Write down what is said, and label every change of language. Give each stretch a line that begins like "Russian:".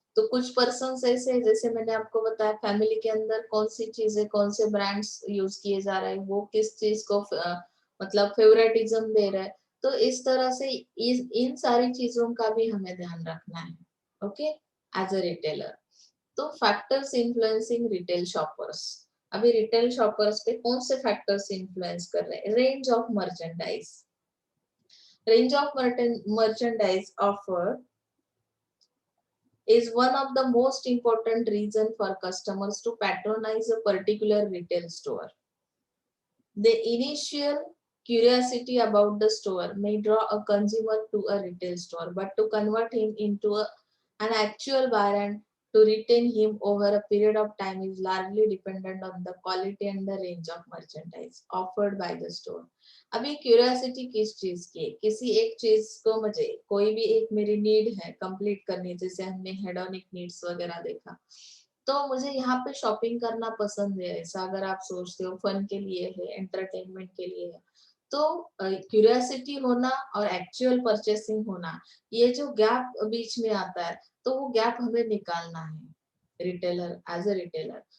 Hindi: तो कुछ पर्सन ऐसे हैं, जैसे मैंने आपको बताया फैमिली के अंदर कौन सी चीजें, कौन से ब्रांड्स यूज किए जा रहे हैं, वो किस चीज को मतलब फेवरेटिज्म दे रहा है। तो इस तरह से इन सारी चीजों का भी हमें ध्यान रखना है।
English: Okay, as a retailer.
Hindi: तो
English: Factors influencing retail shoppers.
Hindi: अभी रिटेल शॉपर्स पे कौन से फैक्टर्स इन्फ्लुएंस कर रहे हैं?
English: Range of merchandise, range of merchandise offered is one of the most important reason for customers to patronize a particular retail store. The initial curiosity about the store may draw a consumer to a retail store, but to convert him into an actual buyer and to retain him over a period of time is largely dependent on the quality and the range of merchandise offered by the store.
Hindi: अभी curiosity किस चीज की है? किसी एक चीज को मुझे, कोई भी एक मेरी नीड है कंप्लीट करनी, जैसे हमने हेडोनिक नीड्स वगैरह देखा, तो मुझे यहाँ पे शॉपिंग करना पसंद है, ऐसा अगर आप सोचते हो, फन के लिए है, एंटरटेनमेंट के लिए है, तो क्यूरियोसिटी होना और एक्चुअल परचेसिंग होना, ये जो गैप बीच में आता है, तो वो गैप हमें निकालना है रिटेलर,
English: As a retailer.